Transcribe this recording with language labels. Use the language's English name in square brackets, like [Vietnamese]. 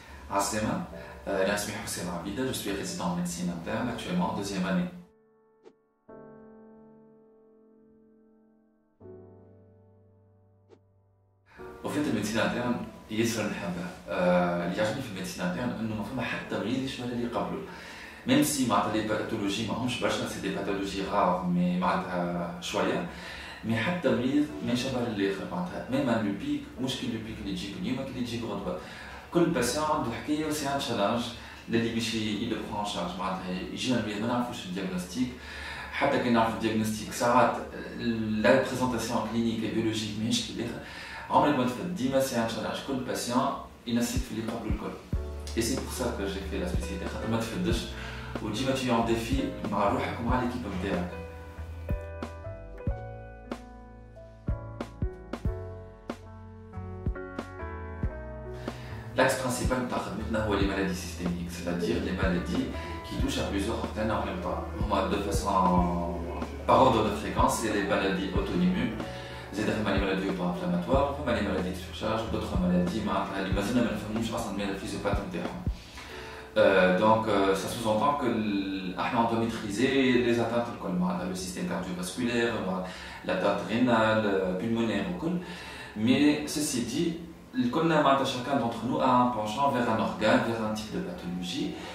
[French] Assema, Nasmi Hussein Abida, je suis résident en médecine interne, actuellement en deuxième année. Au fait, la médecine interne, [Arabic] ياسر نحبها. اللي يعجبني في الميديسين انترن انه ما فما حتى مريض يشبه اللي قبله. ميم سي معناتها لي باثولوجي ماهمش برشا سي دي باثولوجي رار مي معناتها شويه. مي حتى مريض ما يشبه الاخر معناتها ميم لو بيك مشكل لو بيك اللي يجيك اليوم اللي يجيك غدوه. كل باسيون عنده حكايه وسي ان تشالنج اللي باش يلو برون شارج معناتها يجينا المريض ما نعرفوش الدياغنوستيك. حتى كي نعرف الدياغنوستيك ساعات لا بريزونطاسيون كلينيك بيولوجيك ماهيش كي الاخر. عمري ما تفد ديما سي ان تشالنج كل باسيون ينسيك في اللي قبله الكل. [French] Et c'est pour ça que j'ai fait la spécialité [Arabic] خاطر ما تفدش وديما [French] tu es en défi [Arabic] مع روحك ومع ليكيب نتاعك. [French] L'axe principal de [Arabic] خدمتنا هو [French] les maladies systémiques, c'est-à-dire les maladies qui touchent à plusieurs organes en même temps. De façon par ordre de fréquence, c'est les maladies auto-immunes. [Arabic] زاد فما لي مالادي [French] auto-inflammatoires, [Arabic] فما لي مالادي [French] de surcharge, d'autres maladies [Arabic] معناتها اللي مازلنا ما نفهموش اصلا من الفيزيوباث نتاعهم. [French] Donc ça sous-entend que on doit maîtriser les atteintes [Arabic] الكل معناتها [French] le système cardiovasculaire, l'atteinte rénale, pulmonaire [Arabic] وكل. [French] Mais ceci dit, chacun d'entre nous a un penchant vers un organe, vers un type de pathologie.